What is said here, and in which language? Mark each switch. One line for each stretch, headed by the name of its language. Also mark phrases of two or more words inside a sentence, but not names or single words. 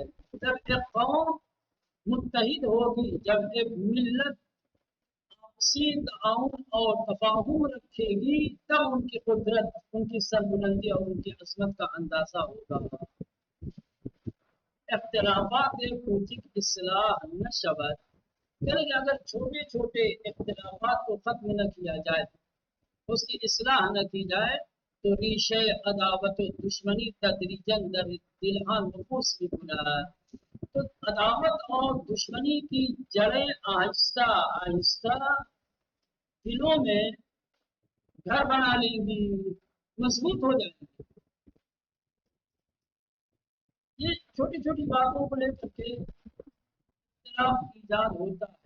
Urdu: جب ایک قوم متحد ہوگی، جب ایک ملت آپسی تعاون اور تفاہم رکھے گی، تب ان کی قدرت، ان کی سربلندی اور ان کی عظمت کا اندازہ ہوگا۔
Persian: اختلافات کوچک اصلاح نہ شود،
Urdu: یعنی کہ اگر چھوٹے چھوٹے اختلافات کو ختم نہ کیا جائے، اس کی اصلاح نہ کی جائے، تو
Persian: ریشے عداوت و دشمنی تدریجاً در دلہا
Urdu: نفوس میں گناہ، تو عداوت اور دشمنی کی جڑیں آہستہ آہستہ دلوں میں گھر بنا لیں گی، مضبوط ہو جائیں گی۔ یہ چھوٹی چھوٹی باتوں کو لے کر کے اختلاف ایجاد ہوتا ہے۔